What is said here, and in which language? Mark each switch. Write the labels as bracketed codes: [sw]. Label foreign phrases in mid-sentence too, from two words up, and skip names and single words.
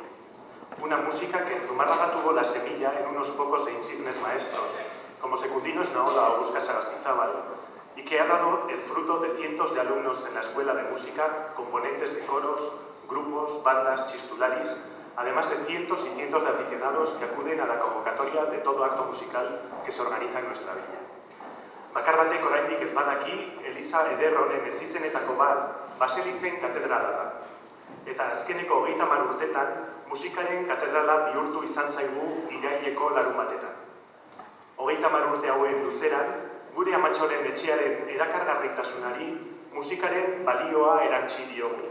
[es] Una música que en Zumárraga tuvo la semilla en unos pocos e insignes maestros, como Secundino Naola o Busca Sagastizábal, y que ha dado el fruto de cientos de alumnos en la Escuela de Música, componentes de coros, grupos, bandas, chistularis, además de cientos y cientos de aficionados que acuden a la convocatoria de todo acto musical que se organiza en nuestra villa. [eu] Bakar batek oraindik ez badaki, Eliza eder honen ezizenetako bat Baselizen katedrala da. Eta azkeneko 30 urtetan, musikaren katedrala bihurtu izan zaigu iraileko larunbatetan. 30 urte hauen luzeran, gure amatxoren etxearen erakargarritasunari musikaren balioa erantsi diogu.